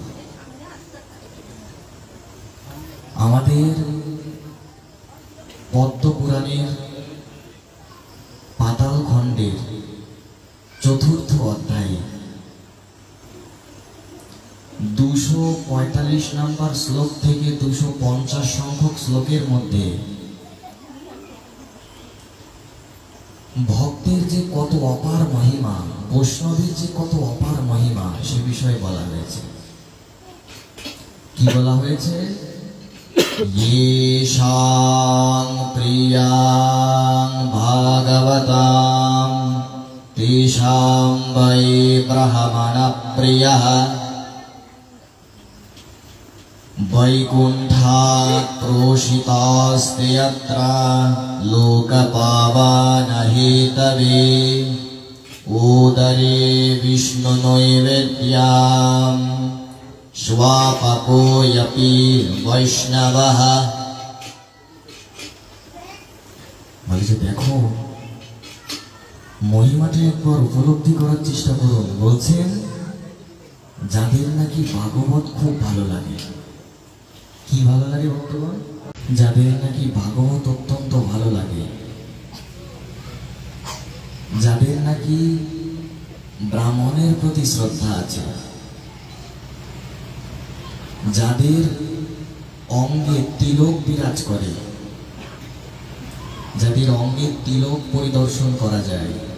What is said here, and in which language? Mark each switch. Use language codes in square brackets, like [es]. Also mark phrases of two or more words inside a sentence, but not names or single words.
[bn] আমাদের পদ্ম পুরাণের পাতাল খণ্ডের ৪র্থ অধ্যায়ে ২৪৫ নম্বর শ্লোক থেকে ২৫০ সংখ্যক শ্লোকের মধ্যে ভক্তের যে কত অপার মহিমা, বৈষ্ণবের যে কত অপার মহিমা সে বিষয়ে বলা হয়েছে। কি বলা হয়েছে? [sa] येषां प्रियां भागवतां तेषां वै ब्रह्मणप्रियः वैकुण्ठात् प्रोषितास्ते यत्र लोकपावनहेतवे उदरे विष्णुनैवेद्यं स्वापकोऽपि वैष्णवः। [bn] বলছে দেখো, মহিমাটা একবার উপলব্ধি করার চেষ্টা করুন। বলছেন যাদের নাকি ভাগবত খুব ভালো লাগে। কি ভালো লাগে ভক্তগণ? যাদের নাকি ভাগবত অত্যন্ত ভালো লাগে, যাদের নাকি ব্রাহ্মণের প্রতি শ্রদ্ধা আছে, যাদের অঙ্গে তিলক বিরাজ করে, যাদের অঙ্গে তিলক পরিদর্শন করা যায়,